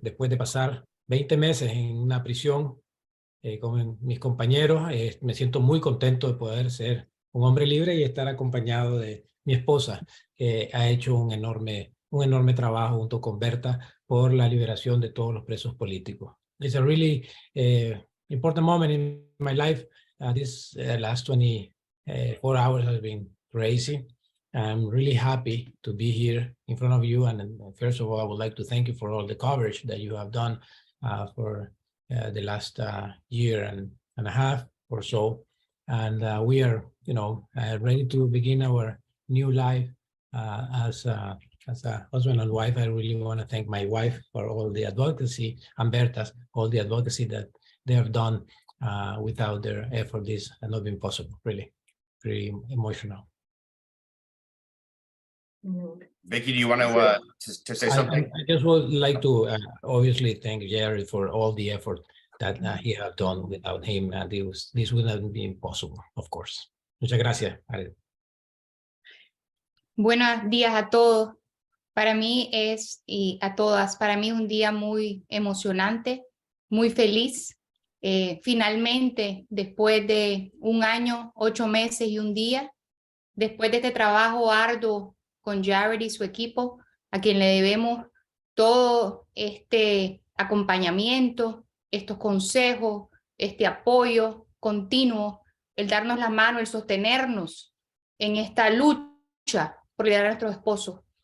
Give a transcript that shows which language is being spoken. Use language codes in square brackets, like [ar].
[es] Después de pasar 20 meses en una prisión con mis compañeros, me siento muy contento de poder ser un hombre libre y estar acompañado de mi esposa, que ha hecho un enorme trabajo junto con Berta por la liberación de todos los presos políticos. [en] It's a really important moment in my life. This last 24 hours has been crazy. I'm really happy to be here in front of you. And first of all, I would like to thank you for all the coverage that you have done for the last year and a half or so. And we are, ready to begin our new life as a husband and wife. I really want to thank my wife for all the advocacy, and Berta's, all the advocacy that they have done. Without their effort, this had not been possible. Really, very emotional. Vicky, do you want to say something? I just would like to obviously thank Jerry for all the effort that he has done. Without him, this would not be impossible, of course. [es] Muchas gracias. Buenos días a todos. Para mí y a todas, para mí es un día muy emocionante, muy feliz. Finalmente, después de 1 año, 8 meses y 1 día, después de este trabajo arduo con Jared y su equipo, a quien le debemos todo este acompañamiento, estos consejos, este apoyo continuo, el darnos la mano, el sostenernos en esta lucha por liberar a nuestros esposos.